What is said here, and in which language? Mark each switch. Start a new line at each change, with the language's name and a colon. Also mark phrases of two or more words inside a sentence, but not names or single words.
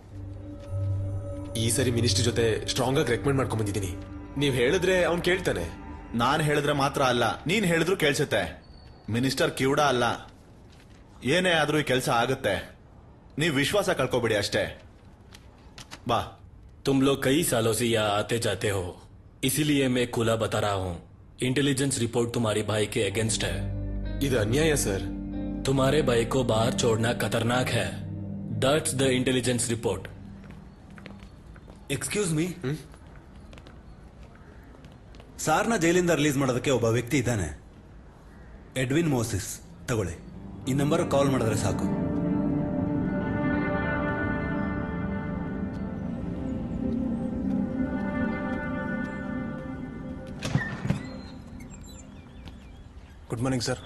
Kannada: ಈ ಸರಿ ಮಿನಿಸ್ಟರ್ ಜೊತೆ ಸ್ಟ್ರಾಂಗ್ ಆಗಿ ರೆಕಮೆಂಡ್ ಮಾಡ್ಕೊಂಡ್ ಬಂದಿದ್ದೀನಿ. ನೀವ್ ಹೇಳಿದ್ರೆ ಅವ್ನ್ ಕೇಳ್ತಾನೆ. ನಾನ್ ಹೇಳಿದ್ರೆ ಮಾತ್ರ ಅಲ್ಲ, ನೀನ್ ಹೇಳಿದ್ರು ಕೇಳಿಸುತ್ತೆ. ಮಿನಿಸ್ಟರ್ ಕಿವುಡ ಅಲ್ಲ. ಏನೇ ಆದ್ರೂ ಈ ಕೆಲಸ ಆಗುತ್ತೆ. ನೀವ್ ವಿಶ್ವಾಸ ಕಳ್ಕೊಬೇಡಿ ಅಷ್ಟೇ. ಬಾ.
Hindi: तुम लोग कई सालों से यहाँ आते जाते हो, इसीलिए मैं खुला बता रहा हूँ.
English: intelligence report
Hindi: तुम्हारे भाई के अगेंस्ट है.
Kannada: ಇದು ಅನ್ಯಾಯ ಸರ್.
Hindi: तुम्हारे भाई को बाहर छोड़ना खतरनाक है.
English: that's the intelligence report. excuse me,
Kannada: ಸಾರ್ನ ಜೈಲಿಂದ ರಿಲೀಸ್ ಮಾಡೋದಕ್ಕೆ ಒಬ್ಬ ವ್ಯಕ್ತಿ ಇದ್ದಾನೆ, ಎಡ್ವಿನ್ ಮೋಸಿಸ್. ತಗೊಳ್ಳಿ, ಈ ನಂಬರ್ ಕಾಲ್ ಮಾಡಿದ್ರೆ ಸಾಕು.
English: good morning sir.